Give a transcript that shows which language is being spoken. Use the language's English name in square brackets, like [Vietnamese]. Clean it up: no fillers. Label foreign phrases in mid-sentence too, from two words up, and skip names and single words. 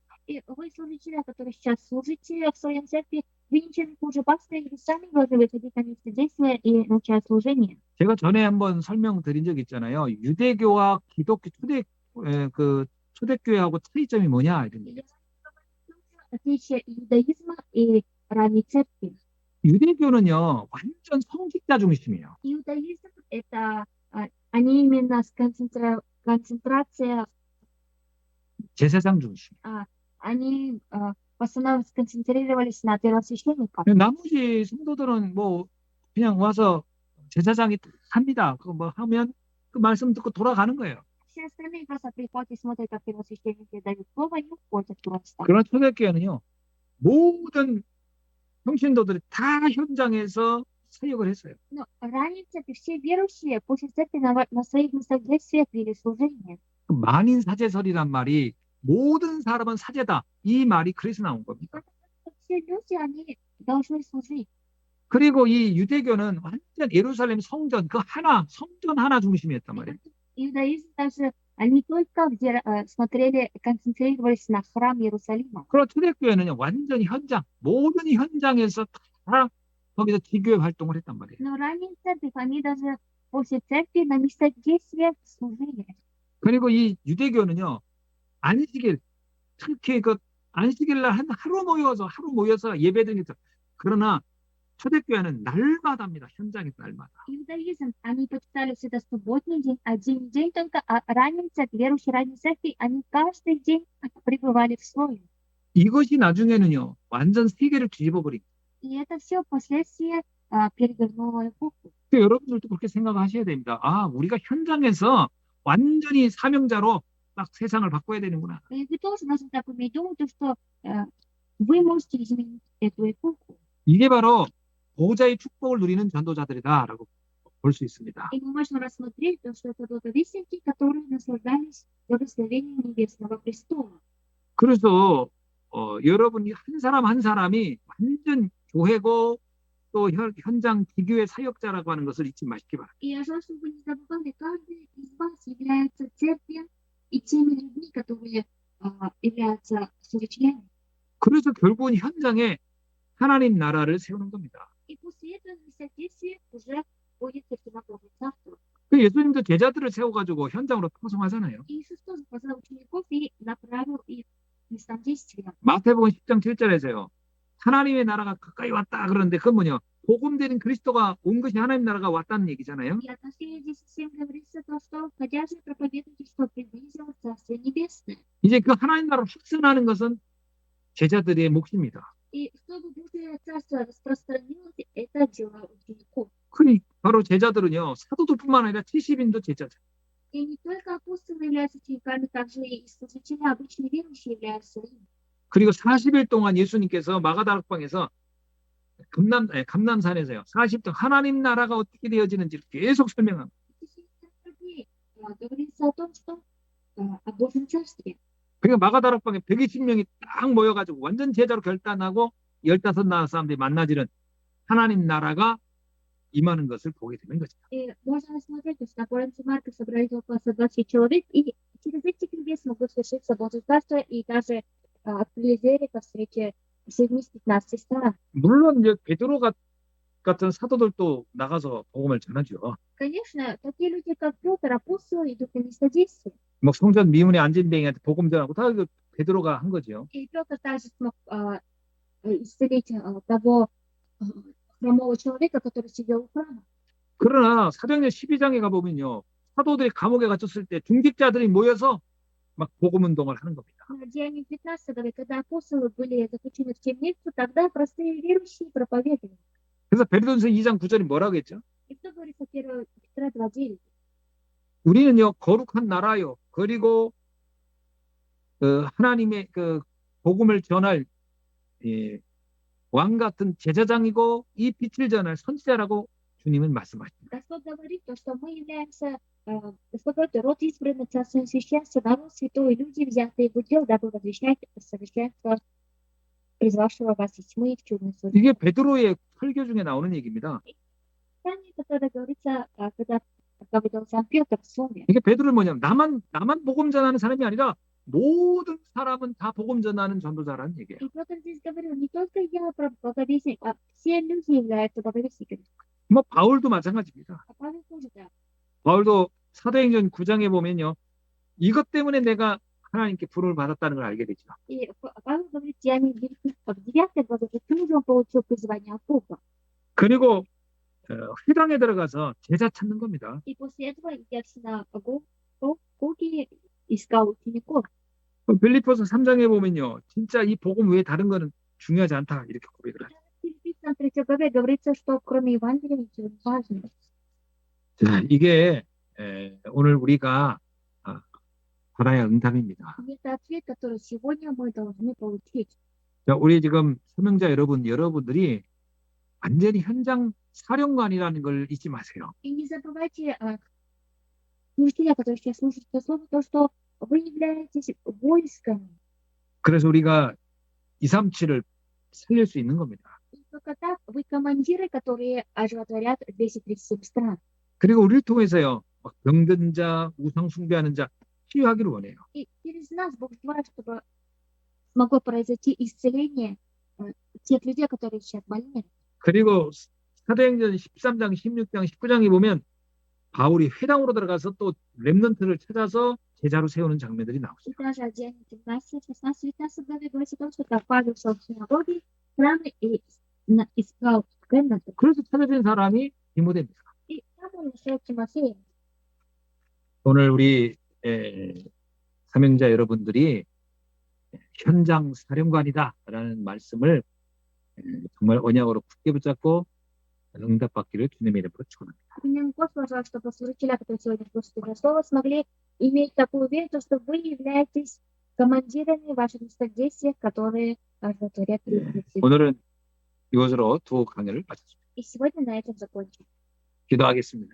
[Russian] И вы, служители, которые сейчас служите в своем церкви, вы ничем не хуже пастора, вы сами должны выходить на местодействие и начать служение. [Korean] 제가 전에 한번 설명드린 적 있잖아요. 유대교와 기독교 초대교회하고 차이점이 뭐냐 이런 [Russian] И [Korean] 얘기. [Russian] я говорю отличие иудаизма и ранней церкви. [Korean] 유대교는요 완전 성직자 중심이에요. [Russian] Иудаизм — это они именно концентрация, [Korean] 제사장 중심. [Russian] они в основном сконцентрировались на первосвященниках. [Korean] 나머지 성도들은 뭐 그냥 와서 제사장이 다 합니다. 그거 뭐 하면 그 말씀 듣고 돌아가는 거예요. [Russian] Все остальные просто приходят и смотрят, как первосвященники дают слово, и уходят просто. [Korean] 그러나 초대교회는요 모든 평신도들이 다 현장에서 사역을 했어요. [Russian] Но ранее в церкви все верующие после церкви на своих местах действия вели служение. [Korean] 그 만인 사제설이란 말이 모든 사람은 사제다. 이 말이 그래서 나온 겁니다. [Russian] Все люди, они должны служить. [Korean] 그리고 이 유대교는 완전 예루살렘 성전 그 하나, 성전 하나 중심이었단 말이에요. [Russian] Иудаизм даже, они только где смотрели, концентрировались на храм Иерусалима. [Korean] 그리고 초대교회는요, 완전히 현장, 모든 현장에서 다 거기서 기교회 활동을 했단 말이에요. [Russian] Но ранее церковь, они даже после церкви на местах действия служили. [Korean] 그리고 이 유대교는요, 안식일, 특히 그 안식일 날 하루 모여서 예배드리는 거. 그러나 초대교회는 날마다입니다. 현장에서 날마다. [Russian] Иудаизм, они почитали всегда субботний день, один день только, а ранее церковь, верующие ранней церкви, они каждый день пребывали в слое. [Korean] 이것이 나중에는요, 완전 세계를 뒤집어 버린. [Russian] И это все впоследствии перевернуло эпоху. [Korean] 여러분들도 그렇게 생각하셔야 됩니다. 아, 우리가 현장에서 완전히 사명자로 딱 세상을 바꿔야 되는구나. [Russian] И вы тоже должны так уметь думать, то, что вы можете изменить эту эпоху. [Korean] 이게 바로 보호자의 축복을 누리는 전도자들이다라고 볼 수 있습니다. [Russian] И мы можем рассмотреть то, что это благовестники, которые наслаждались благословением Небесного престола. [Korean] 그래서 여러분이 한 사람 한 사람이 완전 교회고 또 현장 기교의 사역자라고 하는 것을 잊지 마시기 바랍니다. [Russian] И я желаю, чтобы вы не забывали, каждый из вас является церковью и теми людьми, которые являются служителями. [Korean] 그래서 결국은 현장에 하나님 나라를 세우는 겁니다. [Russian] И после этого места действия уже будет совершено Божье Царство. [Korean] 그 예수님도 제자들을 세워가지고 현장으로 파송하잖아요. [Russian] И Иисус тоже позвал учеников и направил их к местам действия. [Korean] 마태복음 10장 7절에서요. 하나님의 나라가 가까이 왔다 그러는데 그건 뭐냐? 복음되는 그리스도가 온 것이 하나님 나라가 왔다는 얘기잖아요. [Russian] И отношение здесь всем говорится то, что входящие проповедуйте, что приблизилось Царствие Небесное. [Korean] 이제 그 하나님 나라를 확산하는 것은 제자들의 몫입니다. [Russian] И чтобы Божье Царство распространилось, это дело учеников. [Korean] 그니 바로 제자들은요. 사도들뿐만 아니라 70인도 제자죠. [Russian] И не только апостолы являются учениками, также и служители, обычные верующие являются им. [Korean] 그리고 40일 동안 예수님께서 마가다락방에서 감남산에서요. 40일 하나님 나라가 어떻게 되어지는지 계속 설명합니다. [Russian] В течение 40 дней говорится о том, что о Божьем Царстве. [Korean] 그러니까 마가다락방에 120명이 딱 모여가지고 완전 제자로 결단하고 15 사람들이 만나지는 하나님 나라가 임하는 것을 보게 되는 거죠. [Russian] И можно рассмотреть, что на Коrinце Марка собрались около 120 человек, и через этих людей смогло свершиться Божье Царство, и даже открылись двери ко встрече всех из 15 стран. [Korean] 물론 이제 베드로 같은 사도들도 나가서 복음을 전하죠. [Russian] Конечно, такие люди, как Петр, апостолы, идут на место действия. [Korean] 뭐 성전 미문에 앉은 뱅이한테 복음 전하고 다 그 베드로가 한 거죠. [Russian] И Петр также смог исцелить того хромого человека, который сидел у храма. [Korean] 그러나 사도행전 12장에 가보면요. 사도들이 감옥에 갇혔을 때 중직자들이 모여서 막 복음 운동을 하는 겁니다. [Russian] В Деянии 15 говорит, когда апостолы были заключены в темницу, тогда простые верующие проповедовали. [Korean] 그래서 베드로전서 2장 9절이 뭐라고 했죠? [Russian] И что говорится в 1 Петра 2:9? [Korean] 우리는요 거룩한 나라요. 그리고 하나님의 그 복음을 전할 왕 같은 제사장이고 이 빛을 전할 선지자라고 주님은 말씀하십니다. [Russian] Господь говорит, то, что мы являемся, Господь говорит, род избранный, царственное священство, народ святой, люди, взятые в удел, дабы возвещать совершенство призвавшего вас из тьмы в чудное [Korean] 이게 [Russian] служение. [Korean] 베드로의 설교 중에 나오는 얘기입니다. [Russian] Писание, которое говорится, когда говорил сам Петр в слове. [Korean] 이게 베드로는 뭐냐면 나만 복음 전하는 사람이 아니라 모든 사람은 다 복음 전하는 전도자라는 얘기예요. [Russian] И Петр здесь говорил, не только я проповедник, а все люди являются проповедниками. [Korean] 뭐 바울도 마찬가지입니다. [Russian] А Павел тоже так. [Korean] 바울도 사도행전 9장에 보면요. 이것 때문에 내가 하나님께 부름을 받았다는 걸 알게 되죠. [Russian] И Павел говорит, я не в 9 главе, почему же он получил призвание от Бога. [Korean] 그리고 회당에 들어가서 제자 찾는 겁니다. [Russian] И после этого я в синагоге искал учеников. [Korean] 빌립보서 3장에 보면요. 진짜 이 복음 외에 다른 거는 중요하지 않다. 이렇게 고백을 하죠. [Russian] В Филиппийцам 3 главе говорится, что кроме Евангелия ничего не важно. [Korean] 자, 이게 오늘 우리가 받아야 할 응답입니다. [Russian] И это ответ, который сегодня мы должны получить. [Korean] 자, 우리 지금 사명자 여러분들이 완전히 현장 사령관이라는 걸 잊지 마세요. [Russian] И не забывайте, служители, которые сейчас слушают это слово, то, что вы являетесь войском. [Korean] 그래서 우리가 237을 살릴 수 있는 겁니다. [Russian] И Только так вы командиры, которые оживотворят 237 стран. [Korean] 그리고 우리를 통해서요, 막 병든 자, 우상 숭배하는 자 치유하기를 원해요. [Russian] И через нас Бог желает, чтобы смогло произойти исцеление тех людей, которые сейчас больны. [Korean] 그리고 사도행전 13장, 16장, 19장에 보면 바울이 회당으로 들어가서 또 렘넌트를 찾아서 제자로 세우는 장면들이 나오죠. [Russian] И даже в Деяниях 19, 16, 19 главе говорится о том, что так Павел шел в синагоги, храмы и искал комнаты. [Korean] 그래서 찾아진 사람이 디모데입니다. [Russian] И там он нашел Тимофея. [Korean] 오늘 우리 사명자 여러분들이 현장 사령관이다라는 말씀을 정말 언약으로 굳게 붙잡고 응답받기를 주님의 이름으로 축원합니다. [Russian] Именно Господь желает, чтобы служители, которые сегодня слушают это слово, смогли иметь такую уверенность, что вы являетесь командирами ваших местных действий, которые оживотворят 37. [Korean] 오늘은 이것으로 두 강의를 마쳤습니다. [Russian] И сегодня на этом закончим. [Korean] 기도하겠습니다.